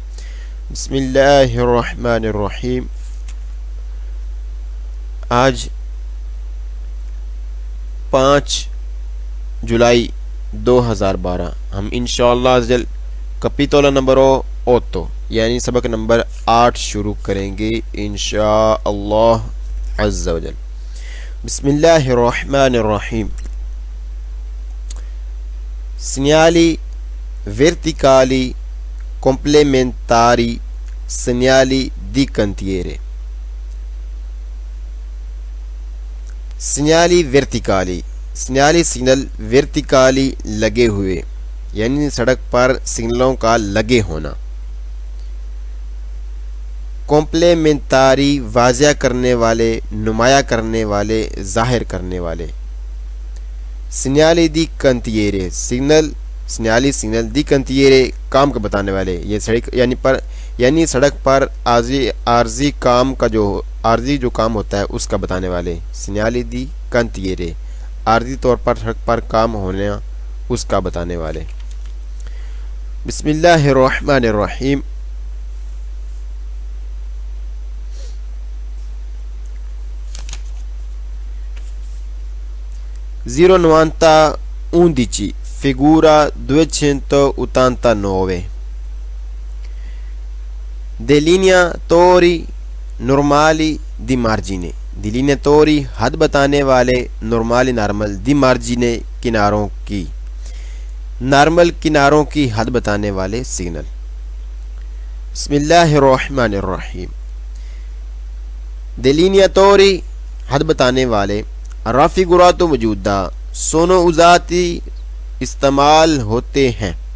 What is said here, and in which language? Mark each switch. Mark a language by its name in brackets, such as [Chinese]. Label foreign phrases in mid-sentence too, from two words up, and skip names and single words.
[Arabic] بسم اللہ الرحمن الرحیم۔ [Urdu] آج 5 جولائی 2012 ہم [Arabic] انشاءاللہ عزوجل [Italian] capitolo numero 8 [Urdu] یعنی سبق نمبر 8 شروع کریں گے [Arabic] انشاءاللہ عز و جل۔ بسم اللہ الرحمن الرحیم۔ [Italian] segnali verticali complementari, segnali di cantiere. segnali verticali، segnali [Urdu] سگنل verticali لگے ہوئے یعنی سڑک پر سگنلوں کا لگے ہونا۔ کمپلیمنٹاری واضح کرنے والے، نمایاں کرنے والے، ظاہر کرنے والے۔ [Italian] segnali di cantiere, [Urdu] سگنالی سگنل [Italian] di cantiere [Urdu] کام کا بتانے والے، یہ سڑک یعنی سڑک پر عارضی کام کا عارضی جو کام ہوتا ہے اس کا بتانے والے۔ [Italian] segnali di cantiere, [Urdu] عارضی طور پر سڑک پر کام ہونا اس کا بتانے والے۔ [Arabic] بسم اللہ الرحمن الرحیم۔ [Italian] Zero 90 figura 289 delineatori normali di margine، delineatori [Urdu] حد بتانے والے، [Italian] normali normal di margine [Urdu] کناروں کی، نارمل کناروں کی حد بتانے والے سگنل۔ [Arabic] بسم اللہ الرحمن الرحیم۔ [Urdu] delineatori حد بتانے والے، رافیگوراتو موجودہ سونو ذاتی استعمال ہوتے ہیں۔